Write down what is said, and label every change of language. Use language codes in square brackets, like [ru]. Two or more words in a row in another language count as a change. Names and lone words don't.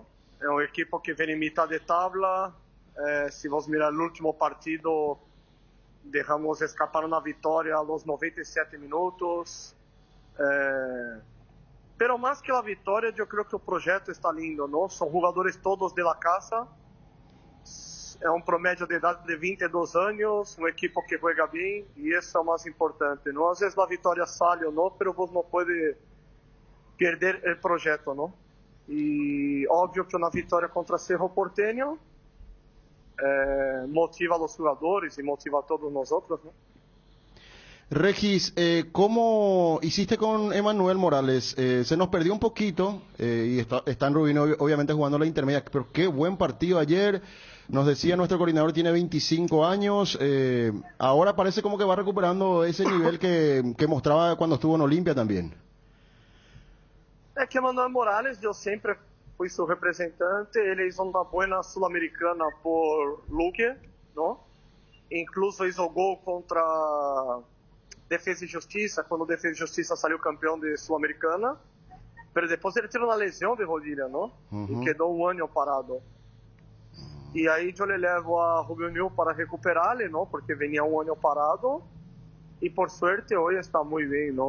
[es] Es un equipo que viene en mitad de tabla. Si vos mirar el último partido, dejamos escapar una victoria a los 97 minutos. Pero más que la victoria, yo creo que el proyecto está lindo, ¿no? Son jugadores todos de la casa. [pt] É um promédio de idade de 22 anos, um [es] equipo que juega [pt] bem, e isso é o mais importante, não? Às vezes a vitória sai ou não, mas você não pode perder o projeto, não? E óbvio que uma vitória contra Cerro Porteño motiva a los jogadores e motiva a todos nós outros, não? [es] Regis, ¿cómo hiciste con Emanuel Morales? Se nos perdió un poquito, y está en Rubino obviamente jugando la intermedia, pero qué buen partido ayer. Nos decía nuestro coordinador, tiene 25 años, ahora parece como que va recuperando ese nivel que mostraba cuando estuvo en Olimpia también. [pt] É que Emanuel Morales, eu sempre fui seu representante, ele hizo uma boa sul-americana por Luque, não? [es] Incluso hizo [pt] gol contra Defesa e Justiça, quando Defesa e Justiça saiu campeão de sul-americana, mas depois ele teve uma lesão de rodilha, não? E quedou um ano parado. E aí eu le levo a Rubio Ñu para recuperá-lo, não? Porque vinha um ano parado e [es] por suerte [pt] hoje está muito bem, não?